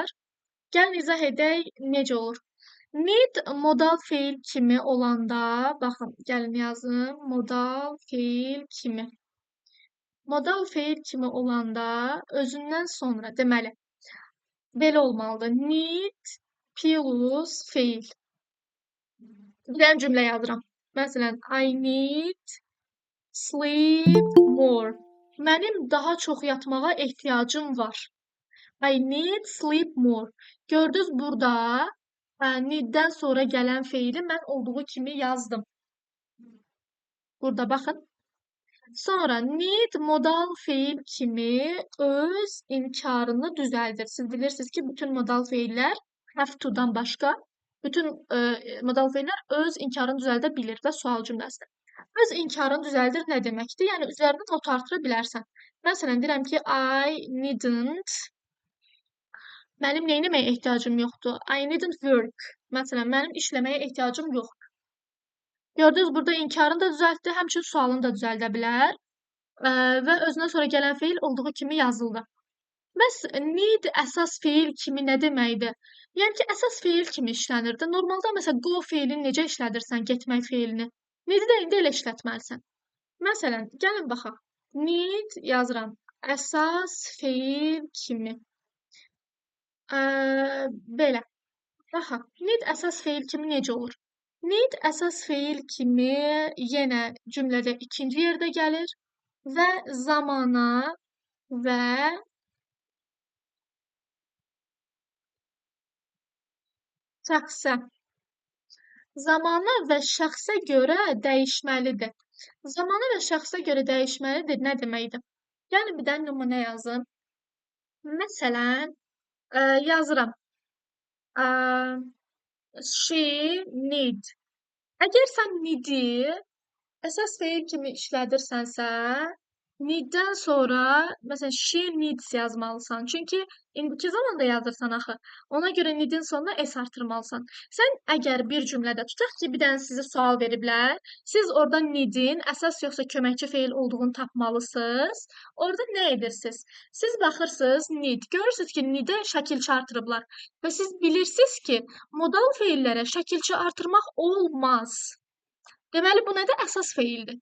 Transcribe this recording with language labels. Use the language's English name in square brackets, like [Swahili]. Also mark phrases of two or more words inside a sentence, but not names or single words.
[Azerbaijani] Gəlin izah edək necə olur. Need modal feil kimi olanda, baxın, gəlin yazım, modal feil kimi. Modal feil kimi olanda özündən sonra, deməli, belə olmalıdır. [English] Need plus [Azerbaijani] feil. Bir dənə cümlə yazıram. Məsələn, [English] I need sleep more. [Azerbaijani] Mənim daha çox yatmağa ehtiyacım var. [English] I need sleep more. [Azerbaijani] Gördünüz burada need-dən sonra gələn feili mən olduğu kimi yazdım. Burada baxın. Sonra need modal feil kimi öz inkarını düzəldir. Siz bilirsiniz ki, bütün modal feillər [English] have to- [Azerbaijani] dan başqa bütün modal feillər öz inkarını düzəldə bilir və sual cümləsidir. Öz inkarını düzəldir nə deməkdir? Yəni, üzərində not artıra bilərsən. Məsələn, deyirəm ki, [English] I needn't. [Azerbaijani] Mənim neyləməyə ehtiyacım yoxdur? [English] I needn't work. [Azerbaijani] Məsələn, mənim işləməyə ehtiyacım yoxdur. Gördünüz, burada inkarını da düzəltdi, həmçinin sualını da düzəldə bilər. Və özündən sonra gələn feil olduğu kimi yazıldı. Bəs need əsas feil kimi nə deməkdir? Yəni ki, əsas feil kimi işlənirdi. Normalda, məsələn, go feilini necə işlədirsən, getmək feilini? Need-i də indi elə işlətməlisən. Məsələn, gəlin baxaq. Need yazıram. Əsas feil kimi. Belə. Baxaq. Need əsas feil kimi necə olur? Need əsas feil kimi yenə cümlədə ikinci yerdə gəlir və zamana və şəxsə. Zamana və şəxsə görə dəyişməlidir. Zamana və şəxsə görə dəyişməlidir nə deməkdir? Yəni bir dənə nümunə yazım. Məsələn, yazıram. [English] She need. [Azerbaijani] Əgər sən need-i əsas feil kimi işlədirsənsə, need-dən sonra məsələn [English] she needs [Azerbaijani] yazmalısan. Çünki indiki zamanda yazırsan axı. Ona görə need-in sonuna s artırmalısan. Sən əgər bir cümlədə tutaq ki, bir dənə sizə sual veriblər, siz orada need-in əsas yoxsa köməkçi feil olduğunu tapmalısınız. Orada nə edirsiniz? Siz baxırsınız need, görürsünüz ki, need-ə şəkilçi artırıblar və siz bilirsiniz ki, modal feillərə şəkilçi artırmaq olmaz. Deməli, bu nədir? Əsas feildir.